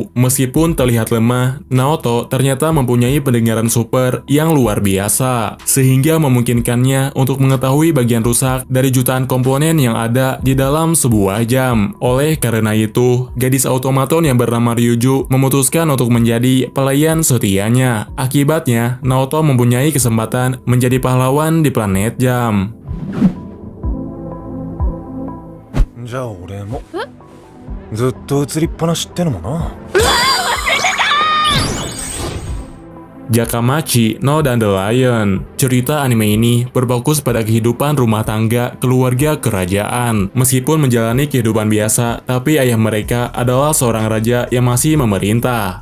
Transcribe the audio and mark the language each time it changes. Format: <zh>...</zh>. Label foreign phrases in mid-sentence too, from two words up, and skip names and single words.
<id>Meskipun terlihat lemah, Naoto ternyata mempunyai pendengaran super yang luar biasa, sehingga memungkinkannya untuk mengetahui bagian rusak dari jutaan komponen yang ada di dalam sebuah jam. Oleh karena itu, gadis automaton yang bernama Ryuju memutuskan untuk menjadi pelayan setianya. Akibatnya, Naoto mempunyai kesempatan menjadi pahlawan di planet jam.</id> <ja>じゃあ俺もずっと映りっぱなしってのもな。</ja> <id>Jakamachi no Dandelion. Cerita anime ini berfokus pada kehidupan rumah tangga keluarga kerajaan. Meskipun menjalani kehidupan biasa, tapi ayah mereka adalah seorang raja yang masih memerintah.</id>